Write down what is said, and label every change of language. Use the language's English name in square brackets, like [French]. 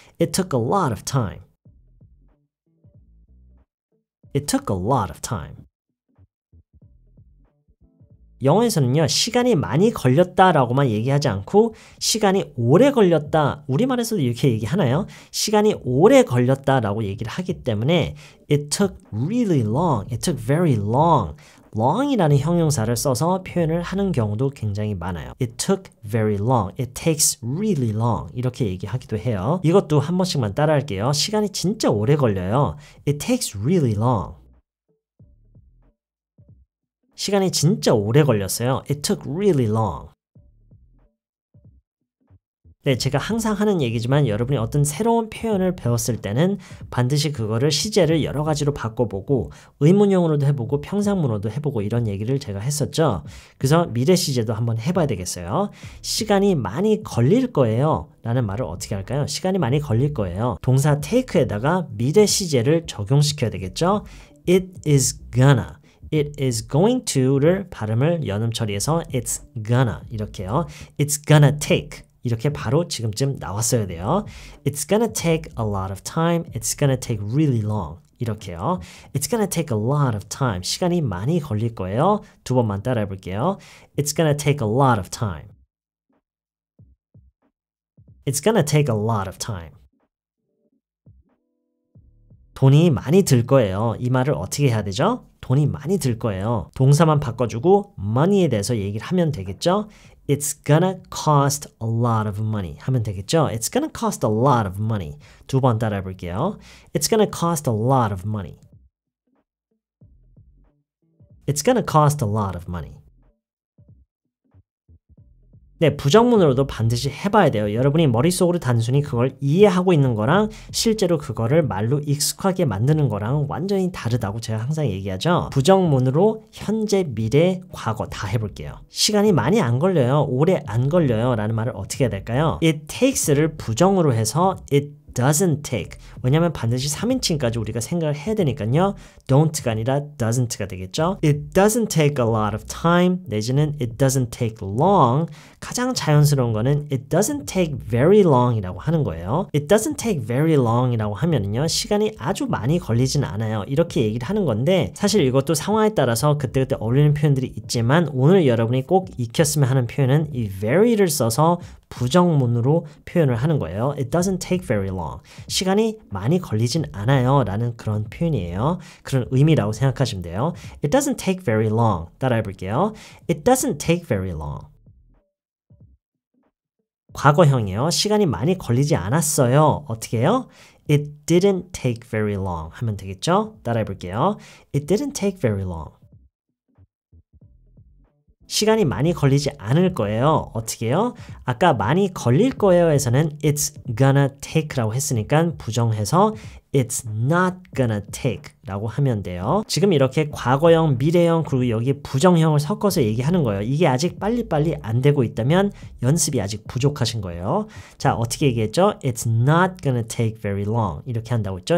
[English] It took a lot of time. It took a lot of time. [Korean] 영어에서는요, 시간이 많이 걸렸다라고만 얘기하지 않고 시간이 오래 걸렸다, 우리말에서도 이렇게 얘기하나요? 시간이 오래 걸렸다라고 얘기를 하기 때문에 [English] It took really long, it took very long. [Korean] long이라는 형용사를 써서 표현을 하는 경우도 굉장히 많아요. [English] It took very long, it takes really long [Korean] 이렇게 얘기하기도 해요. 이것도 한 번씩만 따라할게요. 시간이 진짜 오래 걸려요. [English] It takes really long. [Korean] 시간이 진짜 오래 걸렸어요. [English] It took really long. [Korean] 네, 제가 항상 하는 얘기지만 여러분이 어떤 새로운 표현을 배웠을 때는 반드시 그거를 시제를 여러 가지로 바꿔보고 의문형으로도 해보고 평상문어도 해보고 이런 얘기를 제가 했었죠. 그래서 미래 시제도 한번 해봐야 되겠어요. 시간이 많이 걸릴 거예요 라는 말을 어떻게 할까요? 시간이 많이 걸릴 거예요. 동사 take에다가 미래 시제를 적용시켜야 되겠죠. [English] It is gonna. [Korean] It is going to를 발음을 연음 처리해서 it's gonna 이렇게요. It's gonna take 이렇게 바로 지금쯤 나왔어야 돼요. [English] It's gonna take a lot of time. It's gonna take really long. [Korean] 이렇게요. [English] It's gonna take a lot of time. [Korean] 시간이 많이 걸릴 거예요. 두 번만 따라해 볼게요. [English] It's gonna take a lot of time. It's gonna take a lot of time. [Korean] 돈이 많이 들 거예요. 이 말을 어떻게 해야 되죠? 돈이 많이 들 거예요. 동사만 바꿔주고 money에 대해서 얘기를 하면 되겠죠? [English] It's gonna cost a lot of money [Korean] 하면 되겠죠? [English] It's gonna cost a lot of money. [Korean] 두 번 따라해 볼게요. [English] It's gonna cost a lot of money. It's gonna cost a lot of money. [Korean] 네, 부정문으로도 반드시 해봐야 돼요. 여러분이 머릿속으로 단순히 그걸 이해하고 있는 거랑 실제로 그거를 말로 익숙하게 만드는 거랑 완전히 다르다고 제가 항상 얘기하죠. 부정문으로 현재, 미래, 과거 다 해볼게요. 시간이 많이 안 걸려요. 오래 안 걸려요. 라는 말을 어떻게 해야 될까요? [English] It takes를 [Korean] 부정으로 해서 [English] it doesn't take. [Korean] 왜냐면 반드시 3인칭까지 우리가 생각을 해야 되니까요. don't가 아니라 doesn't가 되겠죠. [English] It doesn't take a lot of time 내지는 it doesn't take long. [Korean] 가장 자연스러운 거는 [English] it doesn't take very long [Korean] 이라고 하는 거예요. [English] It doesn't take very long [Korean] 이라고 하면은요. 시간이 아주 많이 걸리진 않아요. 이렇게 얘기를 하는 건데 사실 이것도 상황에 따라서 그때그때 어울리는 표현들이 있지만 오늘 여러분이 꼭 익혔으면 하는 표현은 이 very를 써서 부정문으로 표현을 하는 거예요. [English] It doesn't take very long. [Korean] 시간이 많이 걸리진 않아요 라는 그런 표현이에요. 그런 의미라고 생각하시면 돼요. [English] It doesn't take very long. [Korean] 따라해 볼게요. [English] It doesn't take very long. [Korean] 과거형이에요. 시간이 많이 걸리지 않았어요. 어떻게 해요? [English] It didn't take very long [Korean] 하면 되겠죠? 따라해 볼게요. [English] It didn't take very long. [Korean] 시간이 많이 걸리지 않을 거예요. 어떻게 해요? 아까 많이 걸릴 거예요에서는 [English] it's gonna take [Korean] 라고 했으니까 부정해서 [English] it's not gonna take [Korean] 라고 하면 돼요. 지금 이렇게 과거형, 미래형 그리고 여기 부정형을 섞어서 얘기하는 거예요. 이게 아직 빨리빨리 안 되고 있다면 연습이 아직 부족하신 거예요. 자, 어떻게 얘기했죠? [English] It's not gonna take very long [Korean] 이렇게 한다고 했죠?